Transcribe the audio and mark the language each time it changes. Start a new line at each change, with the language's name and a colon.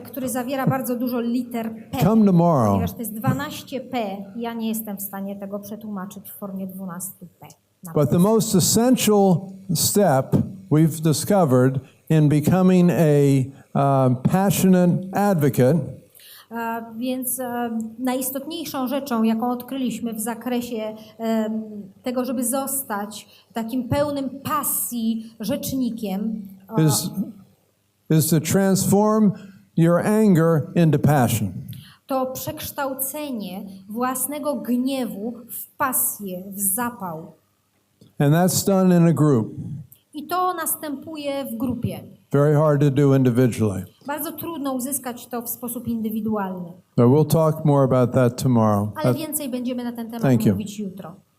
Polish: który zawiera bardzo dużo liter P.
English: Come tomorrow.
Polish: Ponieważ to jest 12P, ja nie jestem w stanie tego przetłumaczyć w formie 12P.
English: But the most essential step we've discovered in becoming a passionate advocate
Polish: Więc najistotniejszą rzeczą, jaką odkryliśmy w zakresie tego, żeby zostać takim pełnym pasji rzecznikiem,
English: is to transform your anger into passion.
Polish: To przekształcenie własnego gniewu w pasję, w zapał.
English: And that's done in a group.
Polish: I to następuje w grupie.
English: Very hard to do individually.
Polish: Bardzo trudno uzyskać to w sposób indywidualny.
English: So we'll talk more about that tomorrow.
Polish: Ale więcej będziemy na ten temat mówić jutro.